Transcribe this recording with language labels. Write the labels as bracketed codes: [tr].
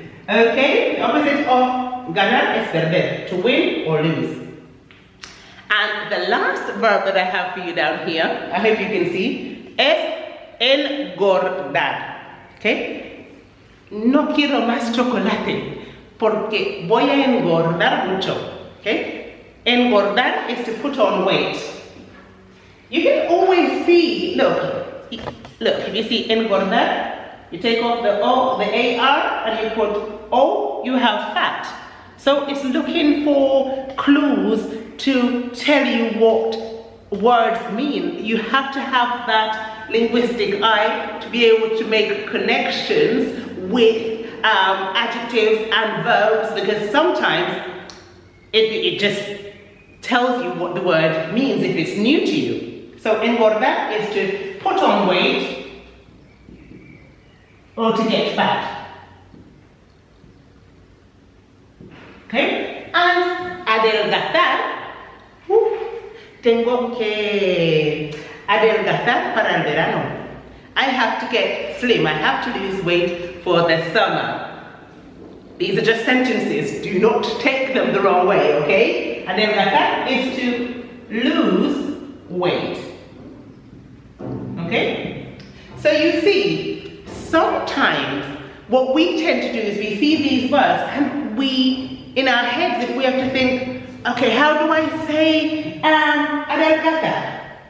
[en] Okay, the opposite of ganar is perder, to win or lose. And the last verb that I have for you down here, I hope you can see, [es] es engordar. [en] Okay? [es] No quiero más chocolate, porque voy a engordar mucho. [en] Okay? Engordar is to put on weight. You can always see, look, if you see engordar, you take off the O, the AR, and you put O, you have fat. So it's looking for clues to tell you what words mean. You have to have that linguistic eye to be able to make connections with adjectives and verbs, because sometimes it just tells you what the word means if it's new to you. So engordar is to put on weight or to get fat. Okay? And adelgazar. [es] Tengo que adelgazar para el verano. [en] I have to get slim. I have to lose weight for the summer. These are just sentences. Do not take them the wrong way, okay? Adelgazar is to lose weight. Okay? So you see, sometimes what we tend to do is we see these words and we, in our heads, if we have to think, okay, how do I say adelgazar?